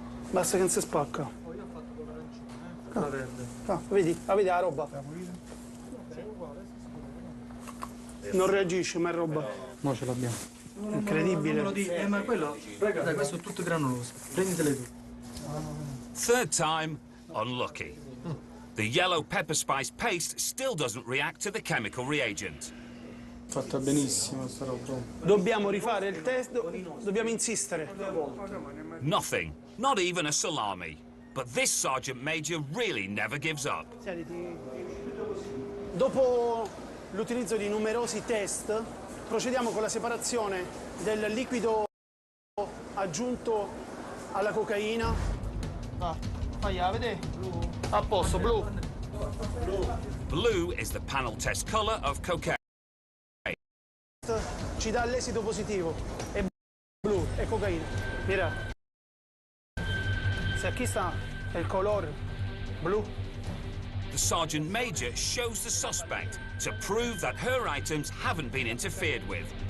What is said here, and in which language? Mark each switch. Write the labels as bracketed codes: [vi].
[it] Basta che non si spacca. Vedi la roba. Non reagisce, ma è roba. No, ce l'abbiamo. Incredibile. Ma quello, dai, questo è tutto granuloso. Prenditele tu. [en] Third time, unlucky. The yellow pepper spice paste still doesn't react to the chemical reagent. [it] Fatta benissimo sta roba. Dobbiamo rifare il test, dobbiamo insistere. [en] Nothing, not even a salami. But this Sergeant Major really never gives up. [it] Dopo l'utilizzo di numerosi test, procediamo con la separazione del liquido aggiunto alla cocaina. Fai a vedere. A posto, blu. [en] Blue is the panel test color of cocaine. [it] Ci dà l'esito positivo. È blu, è cocaina. Mira. Se aquí sta il colore blu. [en] The Sergeant Major shows the suspect to prove that her items haven't been interfered with.